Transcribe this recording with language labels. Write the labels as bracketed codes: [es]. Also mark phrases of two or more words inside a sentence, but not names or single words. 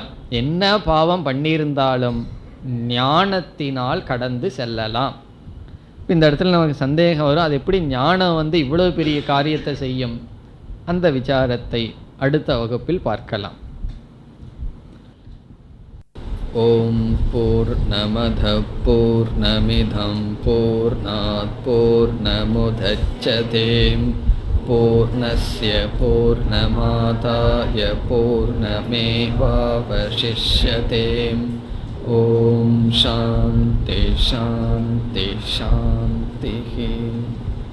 [ta] என்ன பாவம் பண்ணியிருந்தாலும் ஞானத்தினால் கடந்து செல்லலாம். இந்த இடத்துல நமக்கு சந்தேகம் வரும், அது எப்படி ஞானம் இவ்வளவு பெரிய காரியத்தை செய்யும்? அந்த விசாரத்தை அடுத்த வகுப்பில் பார்க்கலாம். [sa] ॐ पूर्णमदः पूर्णमिदं पूर्णात् पूर्णमुदच्यते पूर्णस्य पूर्णमादाय पूर्णमेवावशिष्यते. ॐ शान्तिः शान्तिः शान्तिः.